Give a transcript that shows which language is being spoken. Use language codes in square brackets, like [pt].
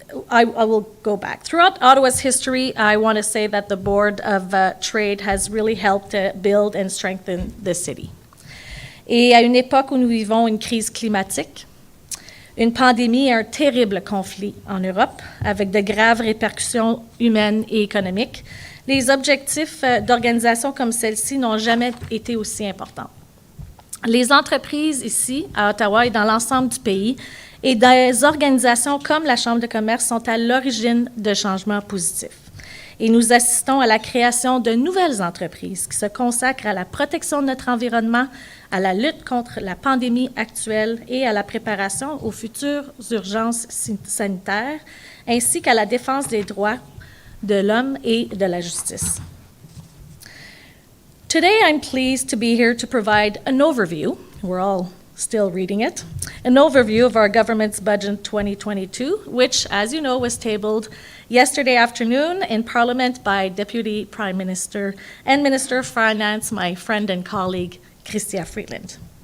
[en] I will go back. Throughout Ottawa's history, I want to say that the Board of Trade has really helped build and strengthen the city. [fr] Et à une époque où nous vivons une crise climatique, une pandémie et un terrible conflit en Europe, avec de graves répercussions humaines et économiques, les objectifs d'organisations comme celle-ci n'ont jamais été aussi importants. Les entreprises ici, à Ottawa et dans l'ensemble du pays, et des organisations comme la Chambre de commerce sont à l'origine de changements positifs. Et nous assistons à la création de nouvelles entreprises qui se consacrent à la protection de notre environnement, à la lutte contre la pandémie actuelle et à la préparation aux futures urgences sanitaires, ainsi qu'à la défense des droits de l'homme et de la justice. [en] Today, I'm pleased to be here to provide an overview. We're all still reading it. An overview of our government's budget 2022, which, as you know, was tabled yesterday afternoon in Parliament by Deputy Prime Minister and Minister of Finance, my friend and colleague, Chrystia Freeland.